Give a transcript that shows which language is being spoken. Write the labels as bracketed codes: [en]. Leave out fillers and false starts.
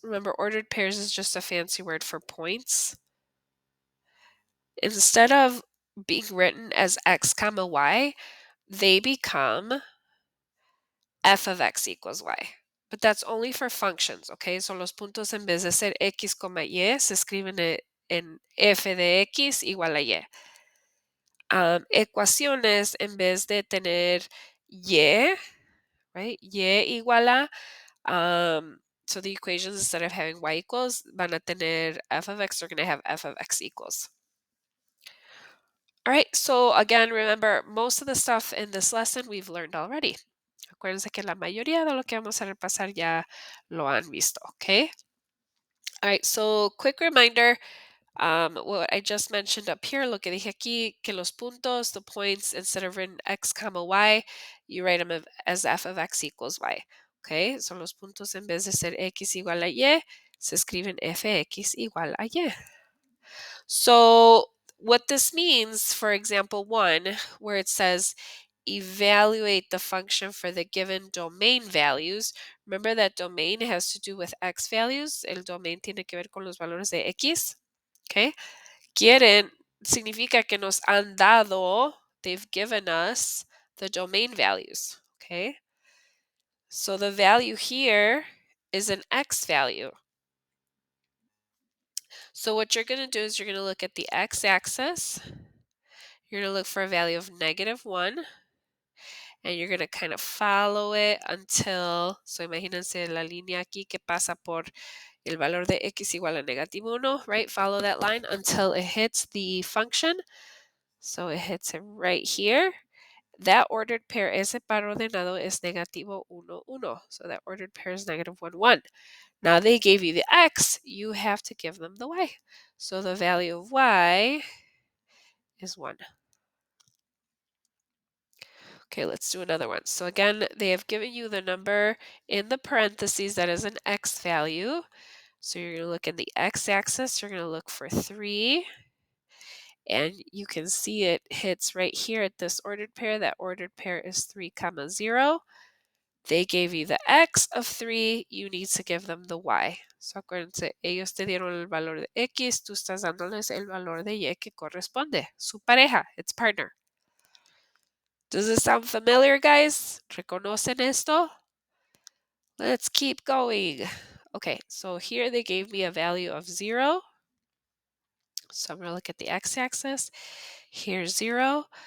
[en] Remember, ordered pairs is just a fancy word for points. Instead of being written as x comma y, they become f of x equals y. But that's only for functions, okay? [es] So los puntos en vez de ser x, y, se escriben en f de x igual a y. Ecuaciones en vez de tener y, right? Y igual a [en] so the equations, instead of having y equals, [es] van a tener [en] f of x, they're going to have f of x equals. All right, so again, remember, most of the stuff in this lesson we've learned already. [es] Acuérdense que la mayoría de lo que vamos a repasar ya lo han visto, okay? [en] All right, so quick reminder, what I just mentioned up here, [es] lo que dije aquí, que los puntos, [en] the points, instead of written x comma y, you write them as f of x equals y. [es] Okay, so los puntos en vez de ser x igual a y, se escriben fx igual a y. [en] So what this means, for example 1, where it says evaluate the function for the given domain values. Remember that domain has to do with x values. [es] El domain tiene que ver con los valores de x. Okay. Quieren significa que nos han dado, [en] they've given us the domain values. [es] Okay. [en] So the value here is an x value. So what you're going to do is you're going to look at the x-axis. You're going to look for a value of -1. And you're going to kind of follow it until, [es] so imagínense la línea aquí que pasa por el valor de x igual a -1, right? [en] Follow that line until it hits the function. So it hits it right here. That ordered pair, [es] ese par ordenado es negativo 1, 1. [en] So that ordered pair is -1, 1. Now they gave you the x, you have to give them the y. So the value of y is 1. Okay, let's do another one. So again, they have given you the number in the parentheses that is an x value. So you're going to look in the x-axis, you're going to look for 3. And you can see it hits right here at this ordered pair. That ordered pair is 3, 0. They gave you the x of 3, you need to give them the y. [es] So acuérdense, ellos te dieron el valor de x, tú estás dándoles el valor de y que corresponde. Su pareja, [en] its partner. Does it sound familiar, guys? [es] ¿Reconocen esto? [en] Let's keep going. Okay, so here they gave me a value of 0. So I'm going to look at the x-axis. Here's 0.